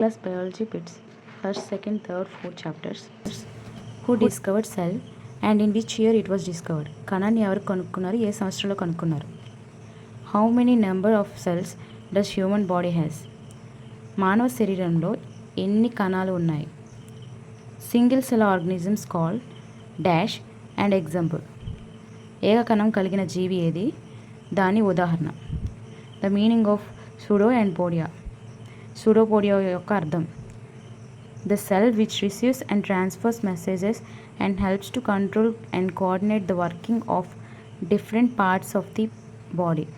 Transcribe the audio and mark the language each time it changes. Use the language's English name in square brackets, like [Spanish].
[English] Class biology bits, first, second, third, fourth chapters. Who discovered cell and in which year it was discovered? [Telugu] కణాన్ని ఎవరు కనుక్కున్నారు, ఏ సంవత్సరంలో కనుక్కున్నారు? [English] How many number of cells does human body has? [Telugu] మానవ శరీరంలో ఎన్ని కణాలు ఉన్నాయి? [English] Single cell organisms called dash and example. [Telugu] ఏక కణం కలిగిన జీవి ఏది, దాని ఉదాహరణ. [English] The meaning of pseudo and podia. [Telugu] Pseudopodia యొక్క అర్థం. [English] The cell which receives and transfers messages and helps to control and coordinate the working of different parts of the body.